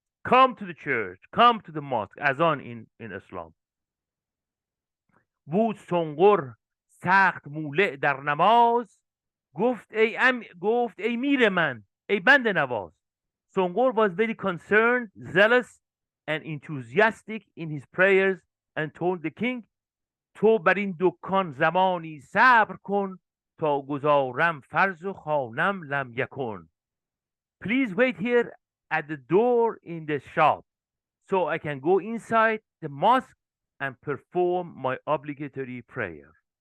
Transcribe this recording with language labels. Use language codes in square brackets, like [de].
[en] Come to the church, come to the mosque, azan in Islam. [fa] بود سنگر سخت مولع در نماز گفت ای میر من ای بنده نواز. [en] Songor was very concerned, zealous, and enthusiastic in his prayers and told the king, [fa] تو بر این دکان زمانی صبر کن تا گذارم فرض و خوانم لم یکن. [en] Please wait here at the door in the shop so I can go inside the mosque and perform my obligatory prayer.